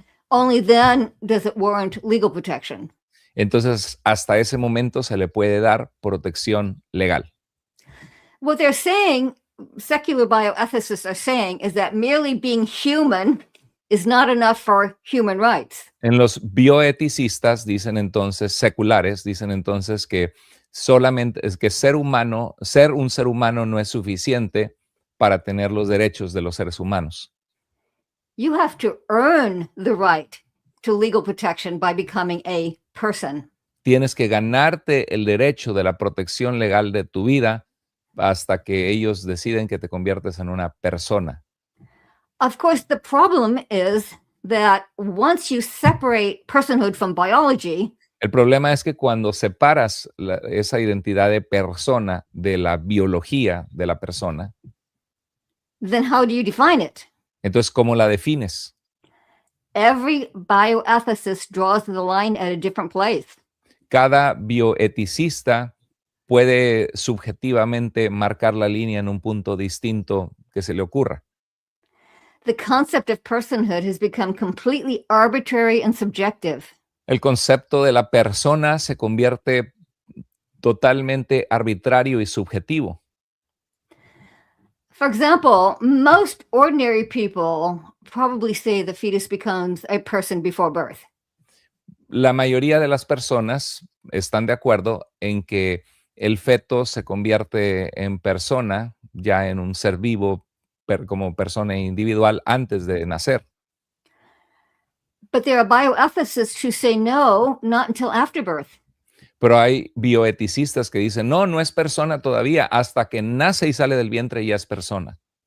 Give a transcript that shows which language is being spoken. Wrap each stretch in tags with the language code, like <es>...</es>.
<en>Only then does it warrant legal protection.</en> <es>Entonces hasta ese momento se le puede dar protección legal.</es> <en>What they're saying, secular bioethicists are saying, is that merely being human is not enough for human rights.</en> <es>En los bioeticistas dicen entonces, seculares, dicen entonces que solamente es que ser un ser humano no es suficiente para tener los derechos de los seres humanos.</es> <en>You have to earn the right to legal protection by becoming a person.</en> <es>Tienes que ganarte el derecho de la protección legal de tu vida hasta que ellos deciden que te conviertes en una persona.</es> <en>Of course, the problem is that once you separate personhood from biology,</en> <es>el problema es que cuando separas esa identidad de persona de la biología de la persona,</es> <en>then how do you define it?</en> <es>Entonces, ¿cómo la defines?</es> <en>Every bioethicist draws the line at a different place.</en> <es>Cada bioeticista puede subjetivamente marcar la línea en un punto distinto que se le ocurra.</es> <en>The concept of personhood has become completely arbitrary and subjective.</en> <es>El concepto de la persona se convierte totalmente arbitrario y subjetivo.</es> <en>For example, most ordinary people probably say the fetus becomes a person before birth.</en> <es>La mayoría de las personas están de acuerdo en que el feto se convierte en persona, ya en un ser vivo como persona individual antes de nacer.</es> <en>But there are bioethicists who say no, not until after birth.</en> <es>Pero hay bioeticistas que dicen, no, no es persona todavía, hasta que nace y sale del vientre ya es persona.</es>